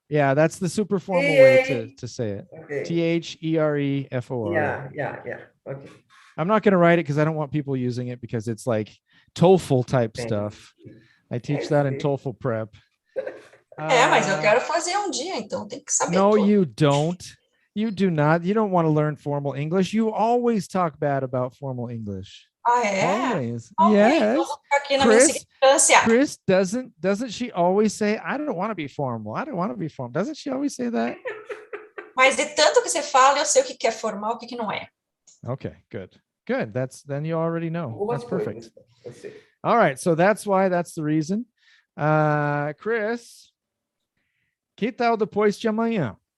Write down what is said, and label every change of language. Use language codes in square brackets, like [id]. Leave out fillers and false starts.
[en] Yeah, that's the super formal way to say it. Okay. THEREFOR. Yeah. Okay. I'm not going to write it because I don't want people using it because it's like TOEFL type stuff. I teach that in TOEFL prep. [pt] Mas eu quero fazer dia, então tem que saber [en] No, [pt] tudo. [en] you don't. You do not. You don't want to learn formal English. You always talk bad about formal English. Always. Yes. [pt] Aqui na minha [en] Chris, doesn't she always say, I don't want to be formal. I don't want to be formal. Doesn't she always say that? [pt] Mas de tanto que você fala, eu sei o que é formal, o que não é. [en] Okay, good. Good. Then you already know. [pt] Algumas [en] That's perfect. [pt] coisas, eu sei. [en] All right. So that's the reason. [pt] Chris, que tal depois de amanhã?